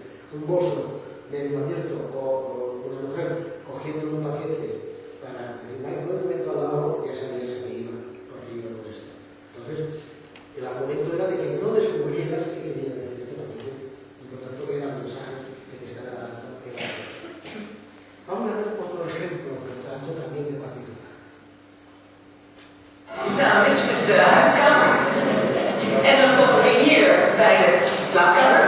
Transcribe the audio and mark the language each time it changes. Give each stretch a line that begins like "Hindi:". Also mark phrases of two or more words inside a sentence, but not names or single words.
Spanish: Un bolso medio abierto o una mujer cogiendo un paquete para decir, ay, no me meto al lavabo, ya sabías que iba, porque iba con esto. Entonces, el argumento era de que no descubrieras qué quería decir este paquete, y por tanto era el mensaje que te estaba dando el autor. Vamos a ver otro ejemplo, por lo tanto, también de partitura.
Dutch: Nou, dit is dus de huiskamer. En dan komen we hier bij de slaapkamer.